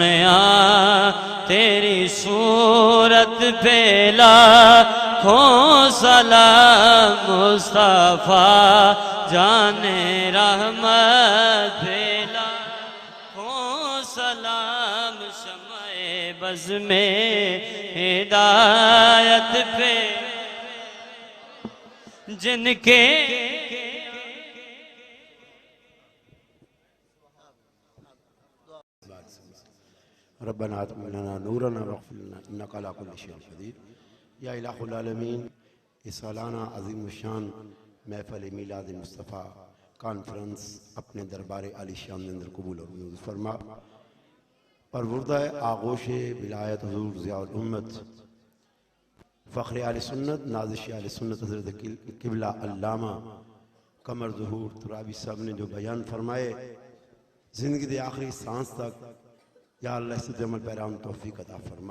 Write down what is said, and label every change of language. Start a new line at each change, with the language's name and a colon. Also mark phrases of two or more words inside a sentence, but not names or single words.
Urdu: تیری صورت پہ لاکھوں سلام مصطفیٰ جان رحمت پہ لاکھوں سلام شمع بز میں ہدایت پہ جن کے
Arabic: ربنا آتنا لنا نورنا واغفر لنا انك على كل شيء قدیر۔
Urdu: یا الہ العالمین، اس سالانہ عظیم الشان محفل میلاد مصطفیٰ کانفرنس اپنے دربار عالی شان اندر قبول اور منظور فرما۔ پروردہ آغوش ولایت حضور ضیاء الامت فخر اہل سنت نازش اہل سنت حضرت قبلہ علامہ قمر ظہور ترابی صاحب نے جو بیان فرمائے، زندگی دے آخری سانس تک یا اللہ اس عمل پیران توفیق عطا فرما۔